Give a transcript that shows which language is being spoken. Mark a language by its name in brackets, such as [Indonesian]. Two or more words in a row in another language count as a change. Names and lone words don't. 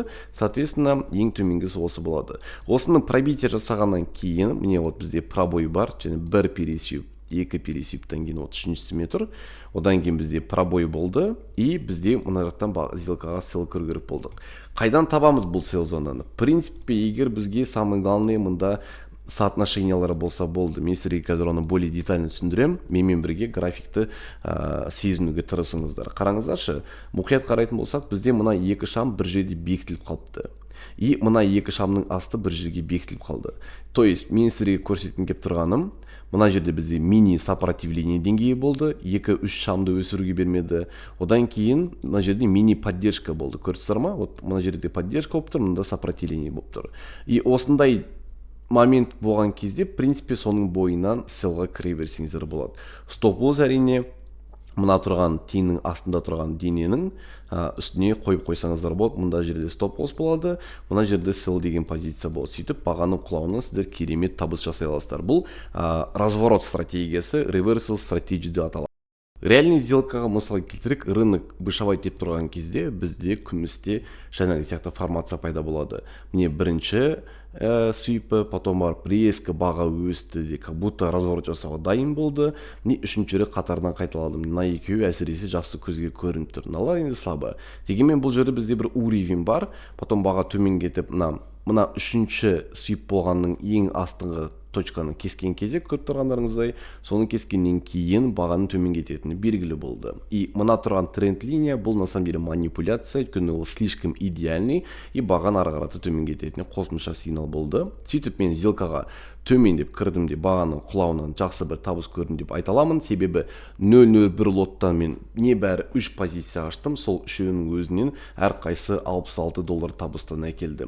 [Kazakh] Соответственно, ең төменгісі осы болады. Осының пробитие жасағаннан кейін, міне вот бізде пробой бар, және бір пересвип, екі пересвиптен кейін вот үшіншісі тұр. Одан кейін бізде пробой болды, и бізде мына жақтан сделкаға сел көру керек болдық. Қайдан табамыз бұл сел зонаны? [Russian] В принципе, [Kazakh] егер бізге [Russian] самый главный [Kazakh] мында соотношениялары болса болды. Мен сіздерге қазір оны [Russian] более детально [Kazakh] түсіндірем. Менімен бірге графикті сезінуге тырысыңыздар. Қараңыздаршы, мұқият қарайтын болсақ, бізде мына екі шам бір жерде бекітіліп қалыпты. И мына екі шамның асты бір жерге бекітіліп қалды. [Russian] То есть, [Kazakh] мен сіздерге көрсеткім келіп тұрғаным, мына жерде бізде мини сопротивление деңгейі болды, 2-3 шамды өсіруге бермеді. Одан кейін мына жерде мини поддержка болды. Көрсіздер ма? Вот мына жерде поддержка болып тұр, мында сопротивление болып тұр. И осындай момент болған кезде, [Russian] в принципе, [Kazakh] соның бойынан селға кіре берсеңіздер болады. Стоп-лосс әрине мына тұрған тиынның астында тұрған дененің үстіне қойып қойсаңыздар болады. Мұнда жерде стоп-лосс болады, мына жерде сел деген позиция болады. Сөйтіп бағаның құлауынан сіздер керемет табыс жасай аласыздар. Бұл разворот стратегиясы, [English] reversal strategy [Kazakh] деп аталады. Реальный сделкаға мысал келтірек, рынок бышавай деп тұрған кезде бізде күмісте жаңағы сияқты формация пайда болады. Міне бірінші свипі, потом барып резко баға өсті, [Russian] как будто разворот [Kazakh] жасауға дайын болды. Міне үшінші рет қатарынан қайталады. Мына екеуі әсіресе жақсы көзге көрініп тұр. Мыналар енді слабы. Дегенмен бұл жерде бізде бір уровень бар, потом баға төмен кетіп, мына үшінші свип болғанның ең астыңғы точканы кескен кезде көріп тұрғандарыңыздай, соны кескеннен кейін бағаның төмен кететіні белгілі болды. И мына тұрған тренд линия бұл [Russian] на самом деле манипуляция, [Kazakh] өйткені ол [Russian] слишком идеальный, [Kazakh] и бағаны ары қарата төмен кететіні қосымша сигнал болды. Сөйтіп мен сделкаға төмен деп кірдім де бағаның құлауынан жақсы бір табыс көрдім деп айта аламын. Себебі 0.01 лоттан мен небәрі 3 позиция аштым, сол үшеуінің өзінен әрқайсы $66 табыстан әкелді.